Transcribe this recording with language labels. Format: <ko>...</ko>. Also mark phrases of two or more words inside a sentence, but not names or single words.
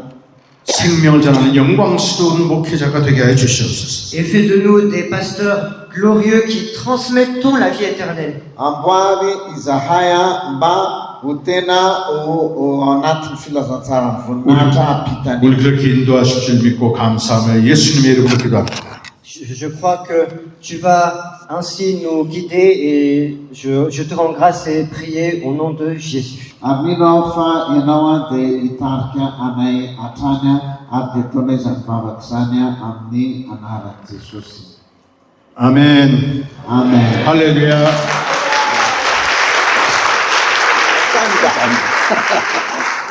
<ko>생명을 전하는 영광스러운 목회자가 되게 하여 주시옵소서.</ko> <fr>Et fait de nous des pasteurs glorieux qui transmettons la vie éternelle.</fr> <mg>Amboary izahay mba ho tena ho anatin'ny filazantsara ny voninahitra apitany.</mg> <ko>우리 그렇게 인도하실 줄 믿고 감사하며 예수님의 이름으로 기도합니다.</ko> <fr>Je crois que tu vas ainsi nous guider et je te rends grâce et prier au nom de Jésus.</fr> <mg>Aminao fa ianao dia hitarika anay hatrany ary dia ataonay izany vavaka izany amin'ny anaran'i Jesosy.</mg> <ko>아멘.</ko> <fr>Amen.</fr> <ko>할렐루야.</ko> <en>Stand up.</en>